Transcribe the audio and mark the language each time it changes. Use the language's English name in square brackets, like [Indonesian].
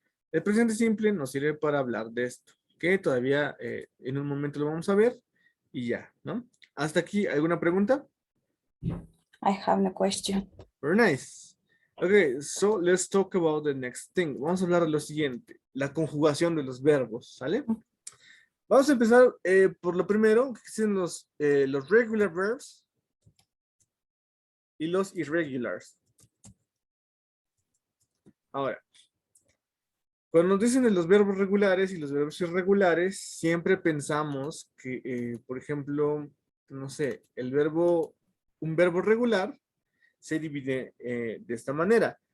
[Spanish] El presente simple nos sirve para hablar de esto, que todavía en un momento lo vamos a ver y ya, ¿no? Hasta aquí, ¿alguna pregunta? [English] I have no question. Very nice. Okay, so let's talk about the next thing. [Spanish] Vamos a hablar de lo siguiente, la conjugación de los verbos, ¿sale? Vamos a empezar por lo primero, que son los [English] regular verbs [Spanish] y los irregulars. Ahora, cuando nos dicen de los verbos regulares y los verbos irregulares, siempre pensamos que, por ejemplo, no sé, un verbo regular se divide de esta manera.